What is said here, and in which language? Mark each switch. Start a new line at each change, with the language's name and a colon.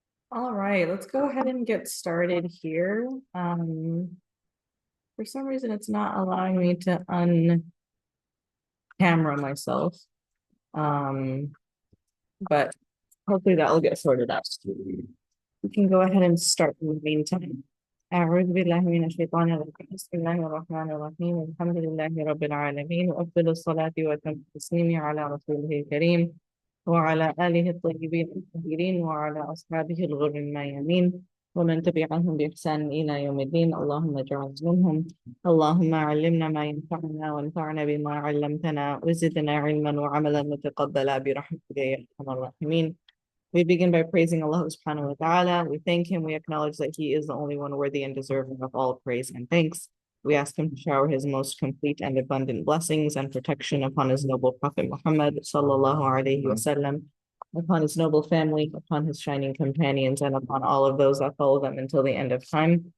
English: All right, let's go ahead and get started here. For some reason, it's not allowing me to un-camera myself. Um, but hopefully that will get sorted out. We can go ahead and start in the meantime.
Arabic: أعوذ بالله من الشيطان الرجيم بسم الله الرحمن الرحيم الحمد لله رب العالمين وأفضل الصلاة وأتم التسليم على رسوله الكريم وعلى آله الطيبين الطاهرين وعلى أصحابه الغر الميامين ومن تبعهم بإحسان إلى يوم الدين اللهم اجعل منهم اللهم علمنا ما ينفعنا وانفعنا بما علمتنا وزدنا علما وعملا متقبلا برحمتك يا أرحم الراحمين.
English: We begin by praising Allah subhanahu wa ta'ala. We thank him. We acknowledge that he is the only one worthy and deserving of all praise and thanks. We ask him to shower his most complete and abundant blessings and protection upon his noble Prophet Muhammad sallallahu alaihi wasallam, upon his noble family, upon his shining companions, and upon all of those that follow them until the end of time.